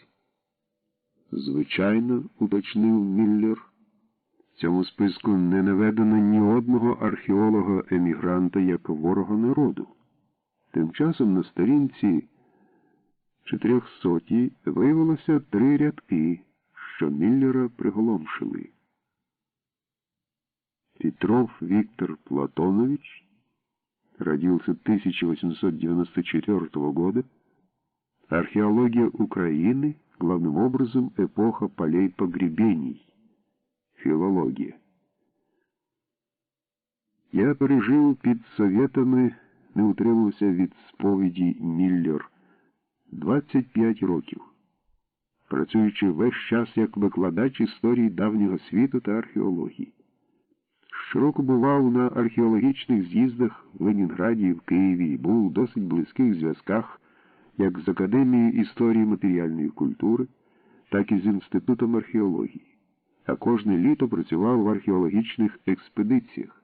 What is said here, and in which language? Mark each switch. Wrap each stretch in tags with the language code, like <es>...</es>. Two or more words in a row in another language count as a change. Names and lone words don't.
<uk>Звичайно, уточнив Міллер, в цьому списку не наведено ні одного археолога-емігранта як ворога народу. Тим часом на сторінці 400 виявилося 3 рядки, що Міллера приголомшили.</uk> <ru>Петров Виктор Платонович, родился 1894 года, археология Украины, главным образом эпоха полей погребений, филология.</ru> <uk>Я пережив під Совєтами, не утримався від сповіді Міллер, 25 років, працюючи весь час як викладач історії давнього світу та археології. Щороку бував на археологічних з'їздах в Ленінграді і в Києві і був у досить близьких зв'язках як з Академією історії матеріальної культури, так і з Інститутом археології, а кожне літо працював в археологічних експедиціях.</uk>